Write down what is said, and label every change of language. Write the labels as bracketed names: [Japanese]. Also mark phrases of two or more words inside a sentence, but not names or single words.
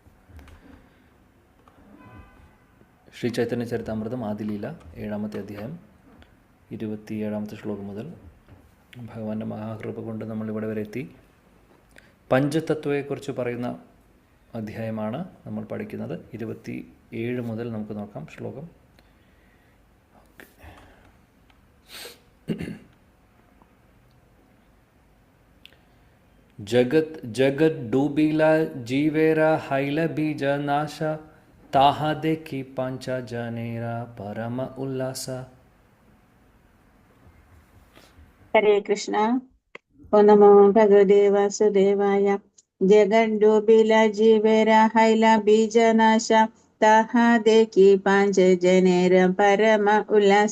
[Malayalam] ശ്രീ ചൈതന്യ ചരിതാമൃതം ആദിലീല 7-ാമത്തെ അധ്യായം 27-ാമത്തെ ശ്ലോകം മുതൽ ഭഗവാന്റെ മഹാകൃപ കൊണ്ട് നമ്മളിവിടെ വരെ എത്തി. പഞ്ചതത്വത്തെക്കുറിച്ച് പറയുന്ന അധ്യായമാണ് നമ്മൾ പഠിക്കുന്നത്. 27 മുതൽ നമുക്ക് നോക്കാം ശ്ലോകം. [Bangla] জগত জগত ডুবিলা জীবের হৈল বীজ নাশ তাহা দেখি পঞ্চ জনের পরম উল্লাস. [Malayalam] ഹരേ കൃഷ്ണ. [Sanskrit] ॐ नमो भगवते वासुदेवाय. [Bangla] জগডুবিল জীবের হৈল বীজনাশ তাহা দেখি পাঞ্চ জনের পরম উল্লাস.